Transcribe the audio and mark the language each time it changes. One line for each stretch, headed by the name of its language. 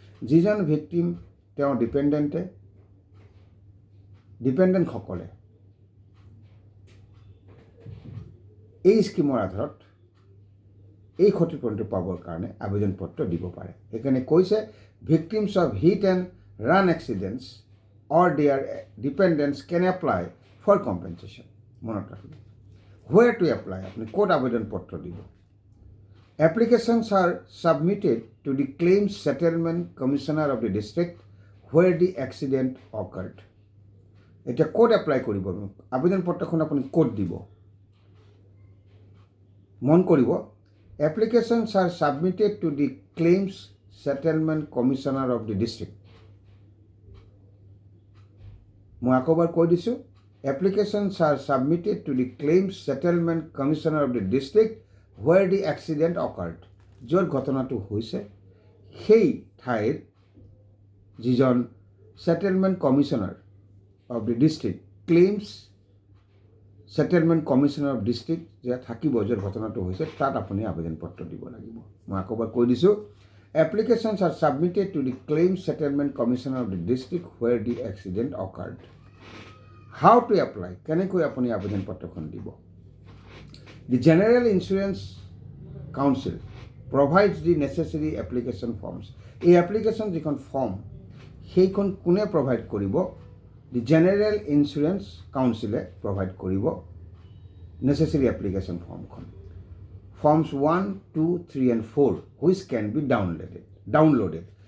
Assamese: যিজন ভিক্টিম তেওঁৰ ডিপেণ্ডেণ্টসকলে এই স্কিমৰ আধাৰত এই ক্ষতিপূৰণটো পাবৰ কাৰণে আবেদন পত্ৰ দিব পাৰে। সেইকাৰণে কৈছে
English: Victims of hit and run accidents or their dependents can apply for compensation.
Assamese: মনত ৰাখিব।
English: where to apply,
Assamese: আপুনি ক'ত আবেদন পত্ৰ দিব?
English: Applications are submitted to the Claims Settlement Commissioner of the district where the accident occurred.
Assamese: এতিয়া ক'ত এপ্লাই কৰিব? আবেদন পত্ৰখন আপুনি ক'ত দিব? মন কৰিব,
English: Applications are submitted to the Claims Settlement Commissioner of the district.
Assamese: মই আকৌ এবাৰ কৈ দিছোঁ,
English: Applications are submitted to the Claims Settlement Commissioner of the district where the accident occurred.
Assamese: য'ত ঘটনাটো হৈছে সেই ঠাইৰ যিজন
English: settlement commissioner of the district, claims settlement commissioner of district
Assamese: যে থাকিব, য'ত ঘটনাটো হৈছে, তাত আপুনি আবেদন পত্ৰ দিব লাগিব। মই আকৌ এবাৰ কৈ দিছোঁ,
English: Applications are submitted to the claim settlement commissioner of the district where the accident occurred. How to apply,
Assamese: কেনেকৈ আপুনি আবেদন পত্ৰখন দিব?
English: The General Insurance Council provides the necessary application forms.
Assamese: এই এপ্লিকেশ্যন যিখন ফৰ্ম সেইখন কোনে প্ৰভাইড কৰিব? দি জেনেৰেল ইঞ্চুৰেঞ্চ কাউন্সিলে প্ৰভাইড কৰিব নেচেচেৰী এপ্লিকেশ্যন ফৰ্মখন।
English: Forms 1, 2, 3 and 4 which can be downloaded.